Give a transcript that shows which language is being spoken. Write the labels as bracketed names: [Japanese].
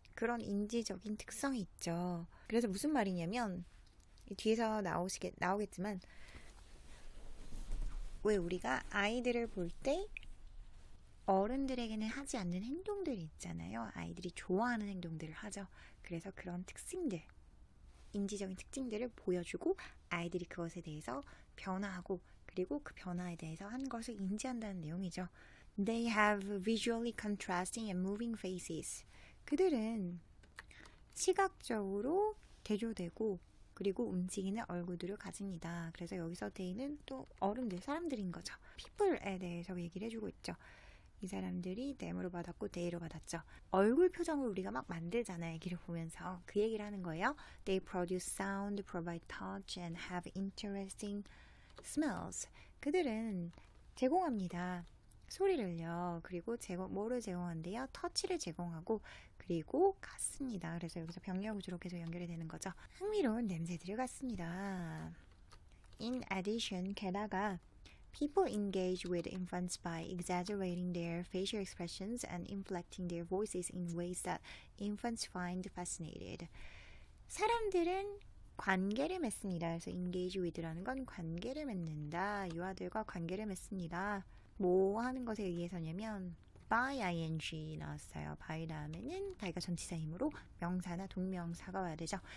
[Korean] 그런 인지적인 특성이 있죠. 그래서 무슨 말이냐면 뒤에서 나오겠지만 왜 우리가 아이들을 볼 때 어른들에게는 하지 않는 행동들이 있잖아요. 아이들이 좋아하는 행동들을 하죠. 그래서 그런 특징들, 인지적인 특징들을 보여주고 아이들이 그것에 대해서 변화하고 그리고 그 변화에 대해서 한 것을 인지한다는 내용이죠. [English] They have visually contrasting and moving faces. [Korean] 그들은 시각적으로 대조되고 그리고 움직이는 얼굴들을 가집니다. 그래서 여기서 they는 또 어른들, 사람들인 거죠. people에 대해서 얘기를 해주고 있죠. 이 사람들이 them으로 받았고 they로 받았죠. 얼굴 표정을 우리가 막 만들잖아요. 얘기를 보면서 그 얘기를 하는 거예요. [English] They produce sound, provide touch, and have interesting smells. [Korean] 그들은 제공합니다. 소리를요. 그리고 뭐를 제공한대요? 터치를 제공하고 그리고 갖습니다. 그래서 여기서 병렬구조로 계속 연결이 되는 거죠. 흥미로운 냄새들을 갖습니다. [English] In addition, [Korean] 게다가 [English] people engage with infants by exaggerating their facial expressions and inflecting their voices in ways that infants find fascinated. [Korean] 사람들은 관계를 맺습니다. 그래서 engage with라는 건 관계를 맺는다. 유아들과 관계를 맺습니다. 뭐 하는 것에 의해서냐면 by ing 나왔어요. by 다음에는 by가 전치사이므로 명사나 동명사가 와야 되죠.